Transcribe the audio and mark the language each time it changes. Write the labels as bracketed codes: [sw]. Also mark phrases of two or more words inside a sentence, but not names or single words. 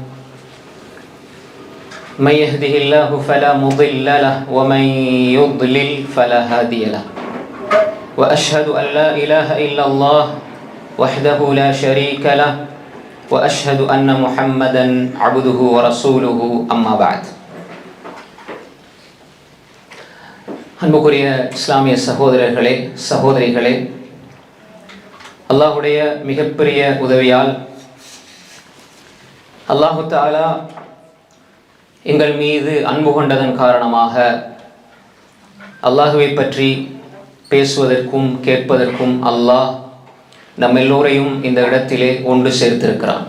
[ar] من يهده الله فلا مضل له ومن يضلل فلا هادي له. وأشهد أن لا إله إلا الله وحده لا شريك له وأشهد أن محمدا عبده ورسوله أما بعد. [ta] அன்புக்குரிய இஸ்லாமிய சகோதரர்களே சகோதரிகளே, அல்லாஹுடைய மிகப்பெரிய உதவியால் [ar] الله تعالى [ta] எங்கள் மீது அன்பு கொண்டதன் காரணமாக அல்லாஹுவை பற்றி பேசுவதற்கும் கேட்பதற்கும் அல்லாஹ் நம் எல்லோரையும் இந்த இடத்திலே ஒன்று சேர்த்திருக்கிறான்.